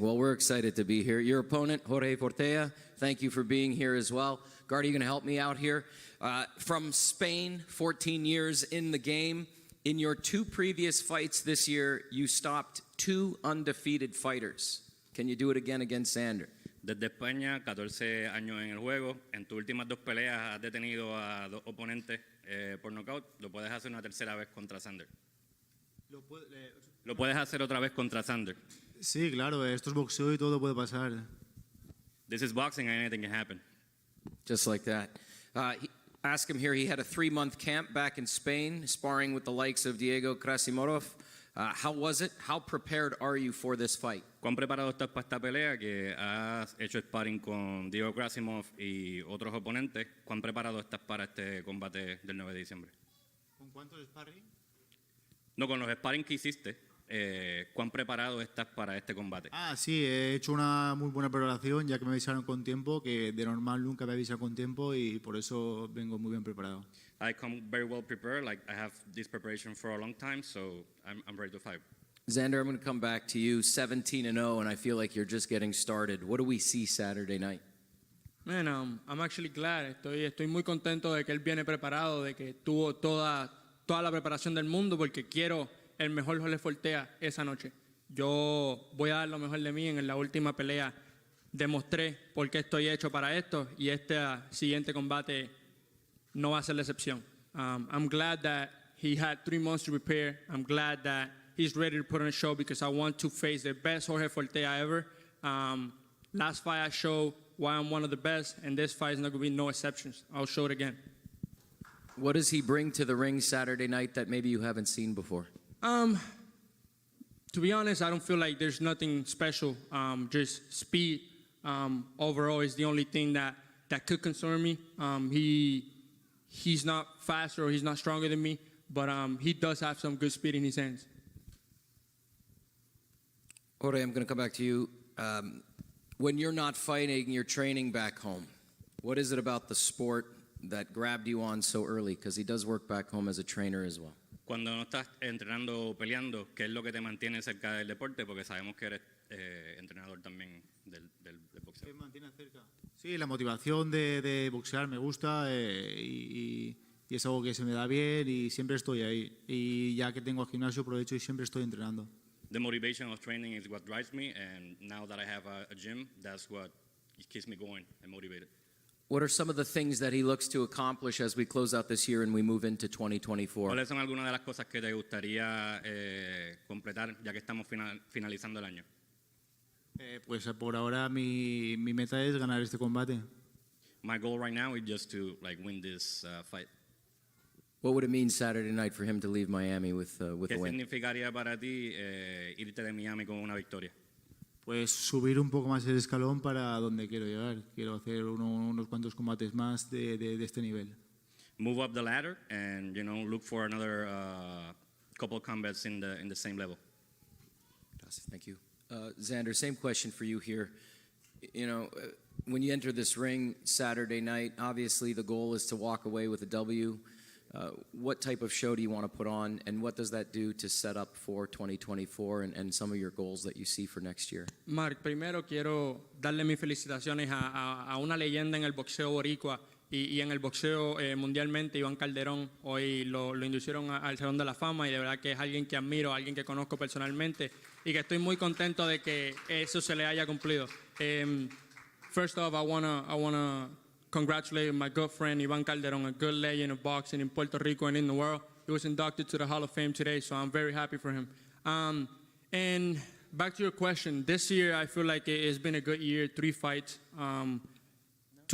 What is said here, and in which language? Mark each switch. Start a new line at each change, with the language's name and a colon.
English: Well, we're excited to be here. Your opponent, Jorge Fortea, thank you for being here as well. Guard, are you going to help me out here? From Spain, 14 years in the game. In your 2 previous fights this year, you stopped 2 undefeated fighters. Can you do it again against Xander?
Spanish: Desde España, 14 años en el juego. En tus últimas 2 peleas has detenido a 2 oponentes por nocaut. Lo puedes hacer una tercera vez contra Xander. Lo puedes hacer otra vez contra Xander. Sí, claro, esto es boxeo y todo puede pasar.
English: This is boxing and anything can happen. Just like that. Ask him here, he had a 3-month camp back in Spain, sparring with the likes of Diego Krasimorov. How was it? How prepared are you for this fight?
Spanish: ¿Cuán preparado estás para esta pelea? Que has hecho sparring con Diego Krasimov y otros oponentes. ¿Cuán preparado estás para este combate del 9 de diciembre? ¿Con cuántos sparring? No, con los sparring que hiciste. ¿Cuán preparado estás para este combate? Sí, he hecho una muy buena preparación, ya que me avisaron con tiempo, que de normal nunca me avisan con tiempo y por eso vengo muy bien preparado.
English: I come very well prepared. Like I have this preparation for a long time, so I'm ready to fight. Xander, I'm going to come back to you. 17-0, and I feel like you're just getting started. What do we see Saturday night? Man, I'm actually glad.
Spanish: Estoy muy contento de que él viene preparado, de que tuvo toda la preparación del mundo, porque quiero el mejor Jorge Fortea esa noche. Yo voy a dar lo mejor de mí. En la última pelea demostré por qué estoy hecho para esto y este siguiente combate no va a ser la excepción.
English: I'm glad that he had 3 months to prepare. I'm glad that he's ready to put on a show because I want to face the best Jorge Fortea ever. Last fight I showed why I'm one of the best, and this fight is not going to be no exceptions. I'll show it again. What does he bring to the ring Saturday night that maybe you haven't seen before? To be honest, I don't feel like there's nothing special. Just speed overall is the only thing that could concern me. He's not faster or he's not stronger than me, but he does have some good speed in his hands. Jorge, I'm going to come back to you. When you're not fighting, you're training back home. What is it about the sport that grabbed you on so early? Because he does work back home as a trainer as well.
Spanish: Cuando no estás entrenando o peleando, ¿qué es lo que te mantiene cerca del deporte? Porque sabemos que eres entrenador también del boxeo. ¿Qué me mantiene cerca? Sí, la motivación de boxear me gusta y es algo que se me da bien y siempre estoy ahí. Y ya que tengo el gimnasio aprovecho y siempre estoy entrenando.
English: The motivation of training is what drives me, and now that I have a gym, that's what keeps me going and motivated. What are some of the things that he looks to accomplish as we close out this year and we move into 2024?
Spanish: ¿Cuáles son algunas de las cosas que te gustaría completar ya que estamos finalizando el año? Pues por ahora mi meta es ganar este combate.
English: My goal right now is just to win this fight. What would it mean Saturday night for him to leave Miami with a win?
Spanish: ¿Qué significaría para ti irte de Miami con una victoria? Pues subir un poco más el escalón para donde quiero llegar. Quiero hacer unos cuantos combates más de este nivel.
English: Move up the ladder and look for another couple of combats in the same level.
Spanish: Gracias.
English: Thank you. Xander, same question for you here. When you enter this ring Saturday night, obviously the goal is to walk away with a W. What type of show do you want to put on, and what does that do to set up for 2024 and some of your goals that you see for next year?
Spanish: Mark, primero quiero darle mis felicitaciones a una leyenda en el boxeo boricua y en el boxeo mundialmente, Iván Calderón. Hoy lo inducieron al Salón de la Fama y de verdad que es alguien que admiro, alguien que conozco personalmente y que estoy muy contento de que eso se le haya cumplido.
English: First off, I wanna congratulate my good friend Iván Calderón, a good legend of boxing in Puerto Rico and in the world. He was inducted to the Hall of Fame today, so I'm very happy for him. And back to your question, this year I feel like it's been a good year, 3 fights. 2